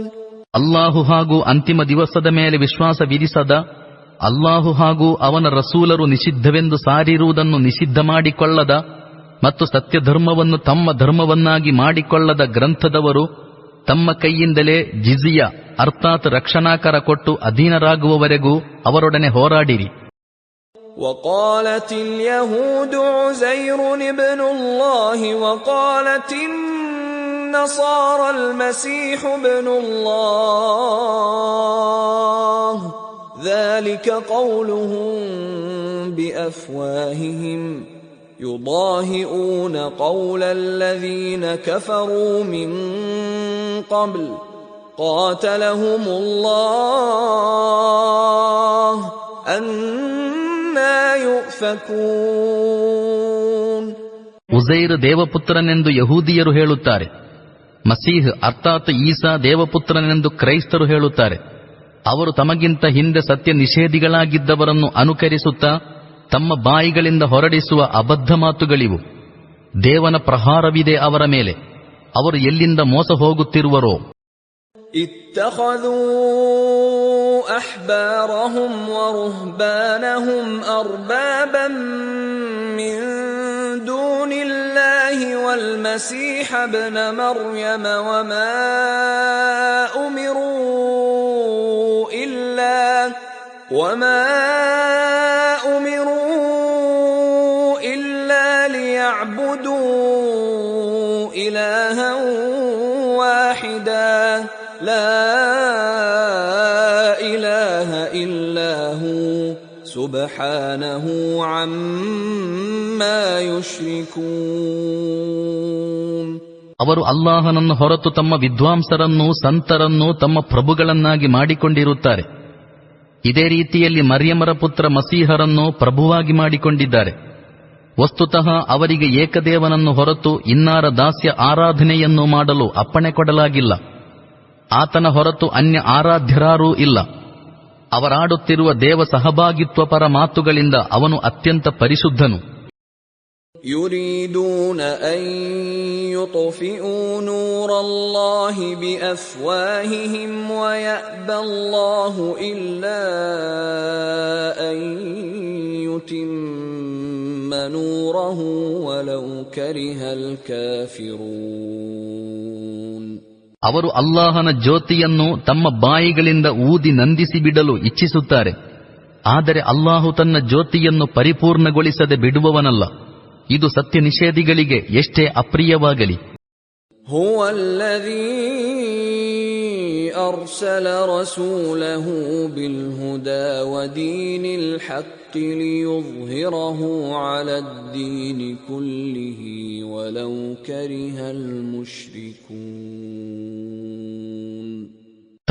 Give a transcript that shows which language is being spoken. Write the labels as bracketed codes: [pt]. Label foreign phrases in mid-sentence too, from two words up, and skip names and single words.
[kn] ಅಲ್ಲಾಹು ಹಾಗೂ ಅಂತಿಮ ದಿವಸದ ಮೇಲೆ ವಿಶ್ವಾಸ ವಿಧಿಸದ, ಅಲ್ಲಾಹು ಹಾಗೂ ಅವನ ರಸೂಲರು ನಿಷಿದ್ಧವೆಂದು ಸಾರಿರುವುದನ್ನು ನಿಷಿದ್ಧ ಮಾಡಿಕೊಳ್ಳದ ಮತ್ತು ಸತ್ಯಧರ್ಮವನ್ನು ತಮ್ಮ ಧರ್ಮವನ್ನಾಗಿ ಮಾಡಿಕೊಳ್ಳದ ಗ್ರಂಥದವರು ತಮ್ಮ ಕೈಯಿಂದಲೇ ಜಿಜಿಯ ಅರ್ಥಾತ್ ರಕ್ಷಣಾಕರ ಕೊಟ್ಟು ಅಧೀನರಾಗುವವರೆಗೂ ಅವರೊಡನೆ ಹೋರಾಡಿರಿ. [ar] وقالت اليهود عزير ابن الله وقالت النصارى المسيح ابن الله ذلك قولهم بأفواههم يضاهئون قول الذين كفروا من قبل قاتلهم الله أنى يؤفكون. [kn] ಉಜೈರ್ ದೇವಪುತ್ರನೆಂದು ಯಹೂದಿಯರು ಹೇಳುತ್ತಾರೆ, ಮಸೀಹ್ ಅರ್ಥಾತ್ ಈಸಾ ದೇವಪುತ್ರನೆಂದು ಕ್ರೈಸ್ತರು ಹೇಳುತ್ತಾರೆ. ಅವರು ತಮಗಿಂತ ಹಿಂದೆ ಸತ್ಯ ನಿಷೇಧಿಗಳಾಗಿದ್ದವರನ್ನು ಅನುಕರಿಸುತ್ತಾ ತಮ್ಮ ಬಾಯಿಗಳಿಂದ ಹೊರಡಿಸುವ ಅಬದ್ಧ ಮಾತುಗಳಿವು. ದೇವನ ಪ್ರಹಾರವಿದೆ ಅವರ ಮೇಲೆ. ಅವರು ಎಲ್ಲಿಂದ ಮೋಸ ಹೋಗುತ್ತಿರುವರೋ. [ar] اتخذوا أحبارهم ورهبانهم أربابا من دون الله والمسيح ابن مريم وما أمروا إلا ليعبدوا إلها واحدا لا إله إلا هو سبحانه عما يشركون. [kn] ಅವರು ಅಲ್ಲಾಹನನ್ನು ಹೊರತು ತಮ್ಮ ವಿದ್ವಾಂಸರನ್ನೂ ಸಂತರನ್ನೂ ತಮ್ಮ ಪ್ರಭುಗಳನ್ನಾಗಿ ಮಾಡಿಕೊಂಡಿರುತ್ತಾರೆ. ಇದೇ ರೀತಿಯಲ್ಲಿ ಮರ್ಯಮರ ಪುತ್ರ ಮಸೀಹರನ್ನು ಪ್ರಭುವಾಗಿ ಮಾಡಿಕೊಂಡಿದ್ದಾರೆ. ವಸ್ತುತಃ ಅವರಿಗೆ ಏಕದೇವನನ್ನು ಹೊರತು ಇನ್ನಾರ ದಾಸ್ಯ ಆರಾಧನೆಯನ್ನು ಮಾಡಲು ಅಪ್ಪಣೆ ಕೊಡಲಾಗಿಲ್ಲ. ಆತನ ಹೊರತು ಅನ್ಯ ಆರಾಧ್ಯರಾರೂ ಇಲ್ಲ. ಅವರಾಡುತ್ತಿರುವ ದೇವ ಸಹಭಾಗಿತ್ವಪರ ಮಾತುಗಳಿಂದ ಅವನು ಅತ್ಯಂತ ಪರಿಶುದ್ಧನು. [ar] يريدون أن يطفئوا نور الله بأفواههم ويأبى الله إلا أن يتم نوره ولو كره الكافرون. [kn] ಅವರು ಅಲ್ಲಾಹನ ಜ್ಯೋತಿಯನ್ನು ತಮ್ಮ ಬಾಯಿಗಳಿಂದ ಊದಿ ನಂದಿಸಿ ಬಿಡಲು ಇಚ್ಛಿಸುತ್ತಾರೆ. ಆದರೆ ಅಲ್ಲಾಹು ತನ್ನ ಜ್ಯೋತಿಯನ್ನು ಪರಿಪೂರ್ಣಗೊಳಿಸದೆ ಬಿಡುವವನಲ್ಲ. ಇದು ಸತ್ಯ ನಿಷೇಧಿಗಳಿಗೆ ಎಷ್ಟೇ ಅಪ್ರಿಯವಾಗಲಿ. [ar] هو الذي أرسل رسوله بالهدى ودين الحق ليظهره على الدين كله ولو كره المشركون.